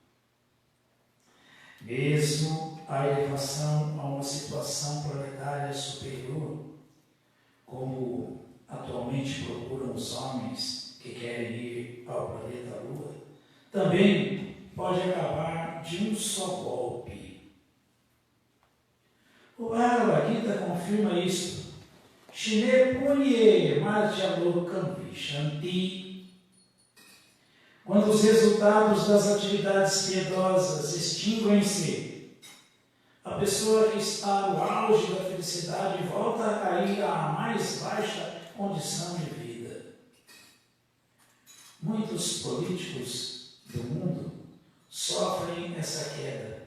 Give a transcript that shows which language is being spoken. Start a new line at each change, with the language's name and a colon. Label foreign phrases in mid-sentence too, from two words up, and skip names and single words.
Portuguese: Mesmo a elevação a uma situação planetária superior, como atualmente procuram os homens que querem ir ao planeta Lua, também pode acabar de um só golpe. O Bhagavad Gita confirma isso.
Sanskrit: Shine punye madhyalokam vishanti.
Portuguese: Quando os resultados das atividades piedosas extinguem-se, a pessoa que está no auge da felicidade volta a cair à mais baixa condição de vida. Muitos políticos do mundo sofrem essa queda.